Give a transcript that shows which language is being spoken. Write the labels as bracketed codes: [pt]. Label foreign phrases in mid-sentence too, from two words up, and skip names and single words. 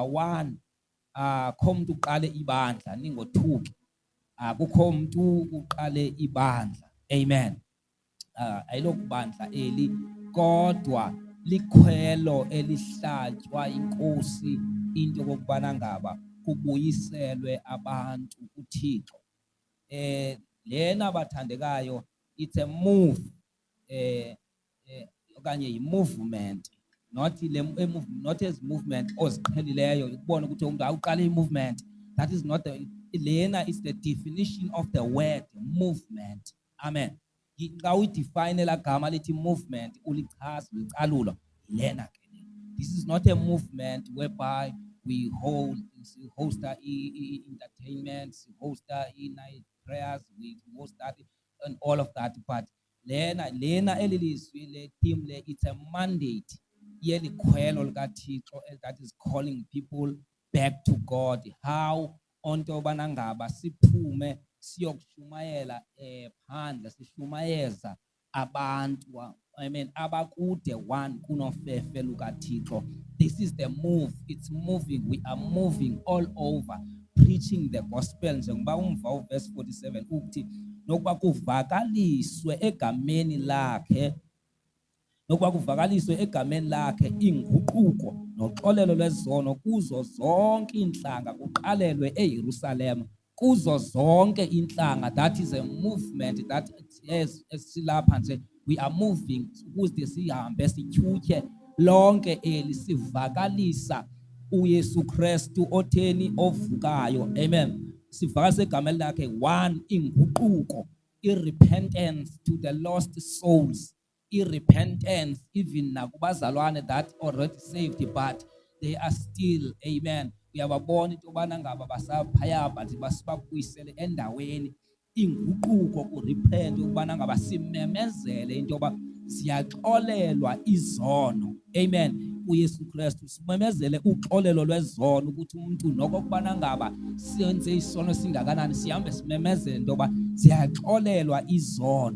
[xh] 1 akho umuntu uqale ibandla ningothuki akukho umuntu uqale ibandla amen ayilokubandla eli kodwa likhwelo elihlatywa inkosi into kokubana ngaba kubuyiselwe abantu kuThixo lena bathandekayo [en] it's a move [xh] okanye yi-movement [en] not not as movement [xh] oziqhelileyo ukubona ukuthi umuntu awuqala i-movement [en] that is not [xh] lena is [en] the definition of the word movement [xh] amen xa uyidefine la gama lithi movement ulichaza ulicalulo lena ke [en] this is not a movement whereby we host entertainment, host night prayers, we host that and all of that, but [xh] lena elilizwi le team le [en] it's a mandate [xh] yelikhwelo likaThixo [en] that is calling people back to God. [xh] How onto yobana ngaba siphume siyokushumayela phandle sishumayeza abantu, amen, abakude one kunofefe lukaThixo. [en] This is the move. It's moving. We are moving all over preaching the gospel. [xh] Njengoba umva uverse 47 uthi nokuba kuvakaliswe egameni lakhe, nokuba kuvakaliswe egameni lakhe inguquko noxolelo lwezono kuzo zonke inhlanga, kuqalelwe eYerusalem kuzo zonke inhlanga. [en] That is a movement that [xh] esilapha nje [en] we are moving [xh] ukuze sihambe sityhutyhe lonke eli sivakalisa uYesu Kristu otheni ovukayo. Amen. Sivakalisa egameni lakhe one inguquko, irrepentance [en] to the lost souls, [xh] irrepentance even nakubazalwane [en] that already saved but they are still, [xh] amen, uyababona into yobana ngaba basaphaya but basibabuyisele endaweni. Inguquko kurepent ukubana ngaba simemezele into yoba ziyaxolelwa izono, amen, uYesu Kristu. Simemezele uxolelo lwezono ukuthi umuntu nokubana ngaba senze isono singakanani sihambe simemezele into yoba ziyaxolelwa izono.